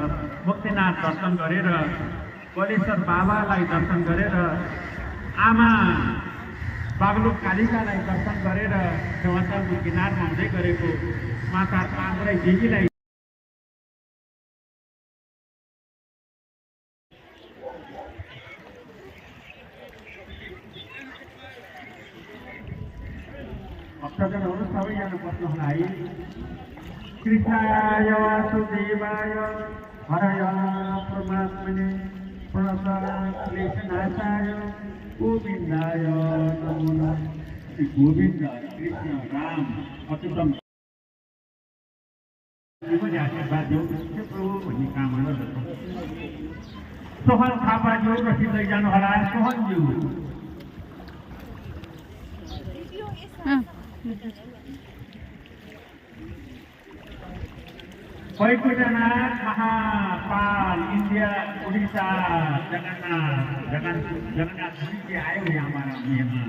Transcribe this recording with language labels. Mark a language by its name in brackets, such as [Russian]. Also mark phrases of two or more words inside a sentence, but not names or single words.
[Nepali] मुक्तिनाथ दर्शन गरेर, बलेश्वर बाबालाई दर्शन गरेर, आमा बागलुक कालिकालाई दर्शन गरेर देवताको किनारमा हुँदै गरेको माता सालराई देवीलाई भक्तजनहरू सबैजना बस्नुहोला है। [Sanskrit] कृष्णाय वासुदेवाय हरय परमात्मने प्रणतक्लेशनाशाय गोविन्दाय नमो नमः। [Nepali] श्री गोविन्द कृष्ण राम अच्युतम पनि आशीर्वाद देऊ प्रभु भन्ने कामना गर्छौँ। सोहन थापाज्यू रसिद लैजानुहोला। [Hindi] सोहनज्यू वैकुण्ठनाथ महाकाल इंडिया उड़ीसा जगन्नाथपुरी के आए हुए हमारा मेहमान।